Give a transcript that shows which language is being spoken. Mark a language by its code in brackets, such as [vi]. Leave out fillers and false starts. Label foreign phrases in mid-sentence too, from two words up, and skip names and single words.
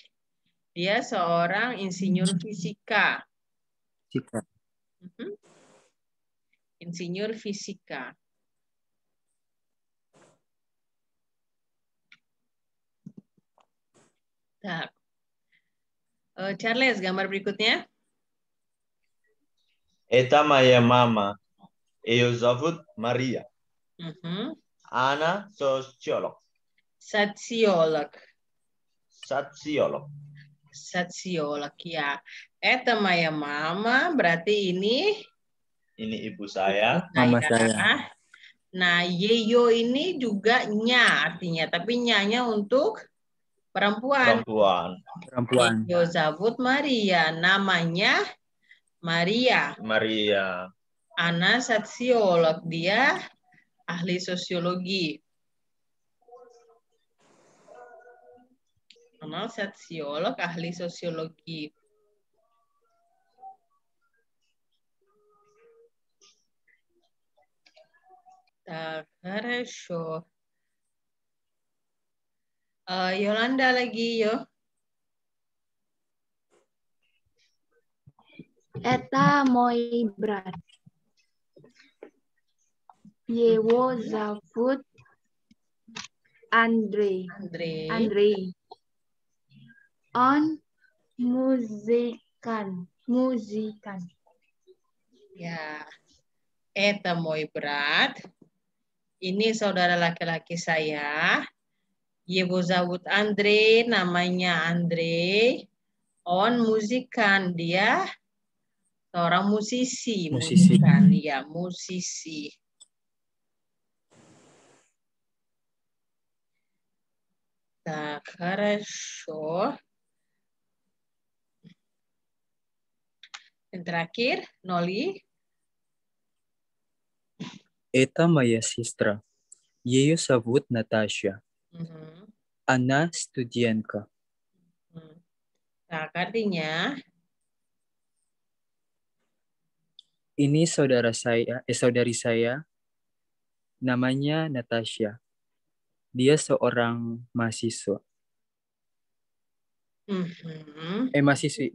[id] Dia seorang insinyur fisika. Fisika. Insinyur fisika. Tak. Charles, gambar berikutnya. [ru] Это моя мама. Ее зовут Мария. Она социолог. [id] Sosiolog. Sosiolog. Sosiolog ya. [ru] Это моя mama [id] berarti ini ibu saya. Mama saya. Nah, yeyo ini juga nya artinya, tapi nyanya untuk perempuan. Perempuan. [ru] Её зовут Мария, [id] namanya Maria. Maria. [ru] Она социолог, [id] dia ahli sosiologi. [ru] Она социолог, [id] ahli sosiologi. [ru] Так, хорошо. [id] Yolanda lagi, yo. [ru] Это мой брат. Его зовут Андрей. Андрей. Он музыкант. Ya, это мой брат. [id] Ini saudara laki-laki saya. [ru] Его зовут Андрей, [id] namanya Andre. [ru] Он музыкант, [id] dia seorang musisi. Musikan, dia musisi. [ru] Так, хорошо. [id] Yang terakhir, Noli. [ru] Это моя сестра. Ее зовут Наташа. Она студентка. [id] Nah, artinya ini saudari saya. Namanya Natasha. Dia seorang mahasiswa. Mahasiswi.